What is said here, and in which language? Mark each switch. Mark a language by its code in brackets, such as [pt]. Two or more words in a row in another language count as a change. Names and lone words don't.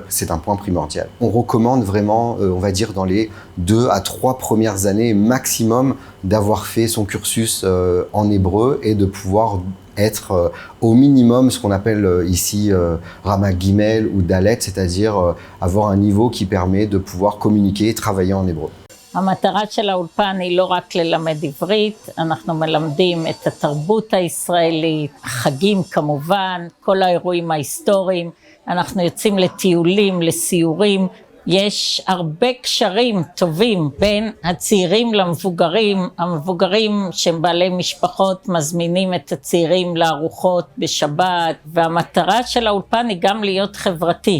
[fr] C'est un point primordial. On recommande vraiment, on va dire dans les 2 à 3 premières années maximum, d'avoir fait son cursus en hébreu et de pouvoir être au minimum ce qu'on appelle ici [he] רמה גימל [fr] ou Dalet, c'est-à-dire avoir un niveau qui permet de pouvoir communiquer et travailler en hébreu. [he] המטרה של האולפן היא לא רק ללמד עברית, אנחנו מלמדים את התרבות הישראלית, החגים כמובן, כל האירועים ההיסטוריים, אנחנו יוצאים לטיולים, לסיורים, יש הרבה קשרים טובים בין הצעירים למבוגרים, המבוגרים שהם בעלי משפחות מזמינים את הצעירים לארוחות בשבת, והמטרה של האולפן היא גם להיות חברתי.